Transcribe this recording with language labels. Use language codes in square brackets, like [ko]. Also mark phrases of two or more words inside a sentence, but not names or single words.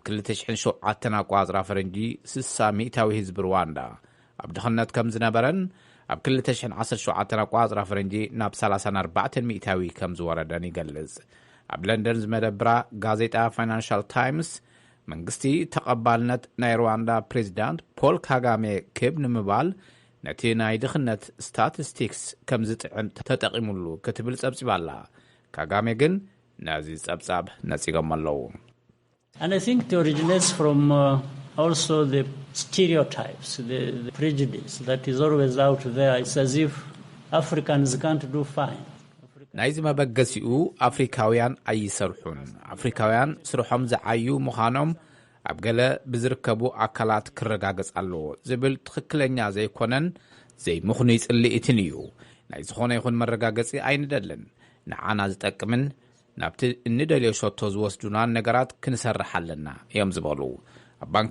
[ti] 2007 ኣቋፅራ ፈረንጂ 60 ሚእታዊ ህዝቢ ሩዋንዳ ኣብ ድኽነት ከም ዝነበረን ኣብ 2017 ኣቋፅራ ፈረንጂ ናብ 34 ሚእታዊ ከም ዝወረደን ይገልጽ ኣብ ለንደን ዝመደብራ ጋዜጣ ፋይናንሻል ታይምስ መንግስቲ ተቐባልነት ናይ ሩዋንዳ ፕሬዚዳንት ፖል ካጋሜ ክብ ንምባል ነቲ ናይ ድኽነት ስታቲስቲክስ ከም ዝጥዕም ተጠቒሙሉ ክትብል ጸብጺባላ ካጋሜ ግን ነዚ ጸብጻብ ነጺጎም ኣለዉ [en] And I think it originates from also the stereotypes, the prejudice that is always out there. It's as if Africans can't do fine. [ti] ናይዚ መበገሲኡ ኣፍሪካውያን ኣይሰርሑን ኣፍሪካውያን ስርሖም ዝዓዩ ምዃኖም ኣብ ገለ ብዝርከቡ ኣካላት ክረጋገጽ ኣለዎ ዝብል ትኽክለኛ ዘይኮነን ዘይምኹኑ ይጽልኢትን እዩ ናይ ዝኾነ ይኹን መረጋገጺ ኣይንደልን ንዓና ዝጠቅምን ናብቲ እንደልዮ ሸቶ ዝወስዱናን ነገራት ክንሰርሕ ኣለና እዮም ዝበሉ ኣብ ባንኪ